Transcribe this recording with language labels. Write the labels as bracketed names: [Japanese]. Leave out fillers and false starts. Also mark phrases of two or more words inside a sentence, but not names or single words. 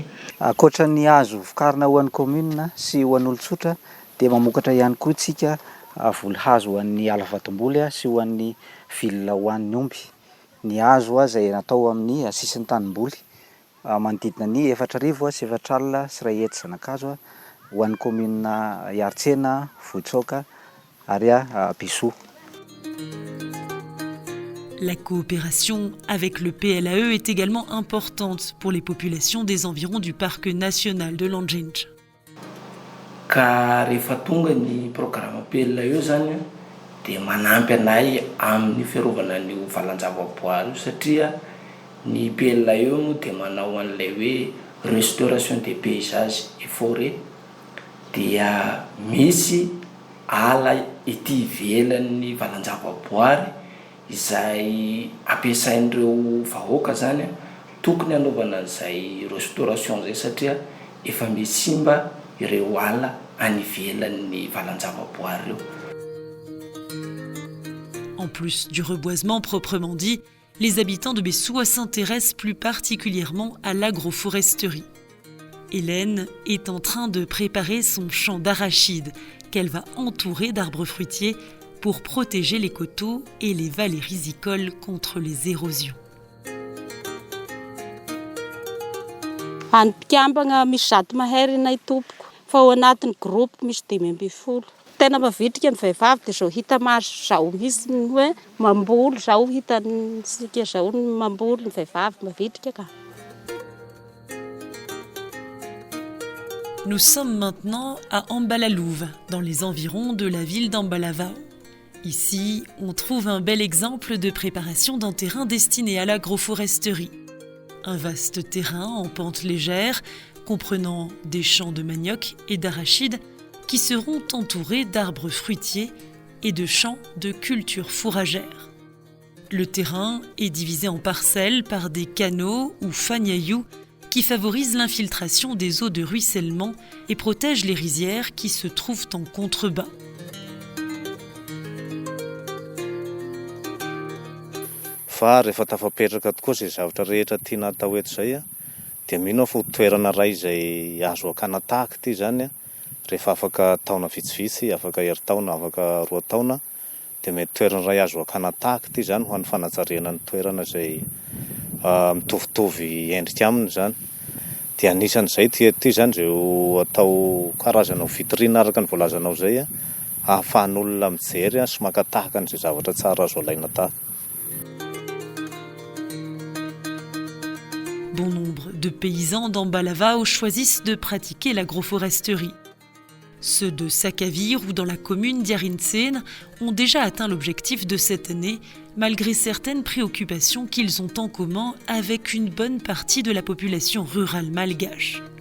[Malagasy] Ankoatra ny hazo vokarina ho an'ny commune sy ho an'ny olon-tsotra dia mamokatra ihany koa tsika voly hazo ho an'ny ala vatom-boly sy ho an'ny vilona ho an'ny omby. Ny hazo izay natao amin'ny sisin'ny tanimboly manodidina ny 4,000 sy 4,000 sy 1 hety zanakazo ho an'ny commune Iartsena, Vohitsoka ary Bessoua. [French] La coopération avec le PLAE est également importante pour les populations des environs du parc national de Landjinj. [Malagasy] Ka rehefa tonga ny programme PLAE zany dia manampy anay amin'ny fiarovana ny valan-javaboary satria ny PLAE moa dia manao an'ilay hoe [French] restauration des paysages et forêts [Malagasy] dia misy ala ety ivelan'ny valan-javaboary izay ampiasain'ireo vahoaka zany tokony hanaovana an'izay restauration zay satria efa misimba ireo ala any ivelan'ny valan-javaboary ireo. [French] En plus du reboisement proprement dit, les habitants de Bessoua s'intéressent plus particulièrement à l'agroforesterie. Hélène est en train de préparer son champ d'arachides qu'elle va entourer d'arbres fruitiers pour protéger les coteaux et les vallées rizicoles contre les érosions. [Malagasy] Antikambagna misy zato mahery nay tompoko fa ao anatin'ny groupe misy 520. Tena mavitrika ny vehivavy dia zao hita maro zao misy hoe mamboly zao hitansika zao mamboly ny vehivavy mavitrika ka. [French] Nous sommes maintenant à Ambalalouve, dans les environs de la ville d'Ambalavao. Ici, on trouve un bel exemple de préparation d'un terrain destiné à l'agroforesterie. Un vaste terrain en pente légère, comprenant des champs de manioc et d'arachides qui seront entourés d'arbres fruitiers et de champs de cultures fourragères. Le terrain est divisé en parcelles par des canaux ou fagnailloux qui favorisent l'infiltration des eaux de ruissellement et protègent les rizières qui se trouvent en contrebas. [Malagasy] Fa rehefa tafapetraka tokoa izay zavatra rehetra tiana atao eto izay dia mino fa toerana iray izay azo akana tahaka ity zany rehefa afaka taona vitsivitsy, afaka herintaona, afaka roa taona dia mety toerana iray azo akana tahaka ity zany ho an'ny fanajarena ny toerana izay mitovitovy endrika aminy zany. Dia anisan'izay ty zany ireo atao karazana vitrine araka ny voalazanao izay ahafahan'olona mijery sy maka tahaka an'izay zavatra tsara azo alaina tahaka. [French] Bon nombre de paysans d'Ambalavao choisissent de pratiquer l'agroforesterie. Ceux de Sakavir ou dans la commune d'Yarintsén ont déjà atteint l'objectif de cette année, malgré certaines préoccupations qu'ils ont en commun avec une bonne partie de la population rurale malgache.